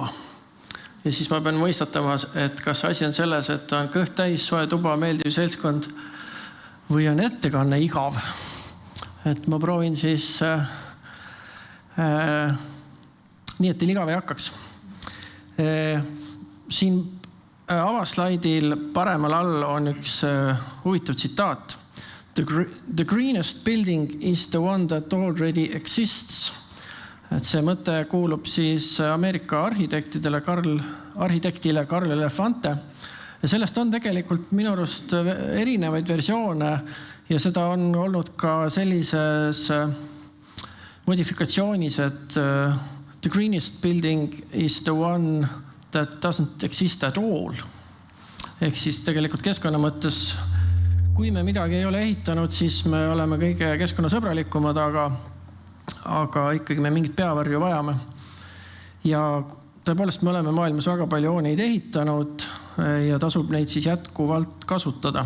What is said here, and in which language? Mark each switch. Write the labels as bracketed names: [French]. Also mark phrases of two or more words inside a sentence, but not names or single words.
[Estonian] Ja siis ma pean mõistatama, et kas asi on selles, et on kõht täis, soe tuba, meeldiv seltskond või on ettekanne igav. Et ma proovin siis nii, et teil igav ei hakkaks. Siin avaslaidil paremal all on üks huvitav tsitaat. [English] The greenest building is the one that already exists. [Estonian] Et see mõte kuulub siis Ameerika arhitektile Carl Elefante. Ja sellest on tegelikult minu arust erinevaid versioone ja seda on olnud ka sellises modifikatsioonis, et [English] the greenest building is the one that doesn't exist at all. [Estonian] Ehk siis tegelikult keskkonna mõttes, kui me midagi ei ole ehitanud, siis me oleme kõige keskkonnasõbralikumad, aga ikkagi me mingit peavarju vajame. Ja tõepoolest me oleme maailmas väga palju hooneid ehitanud ja tasub neid siis jätkuvalt kasutada.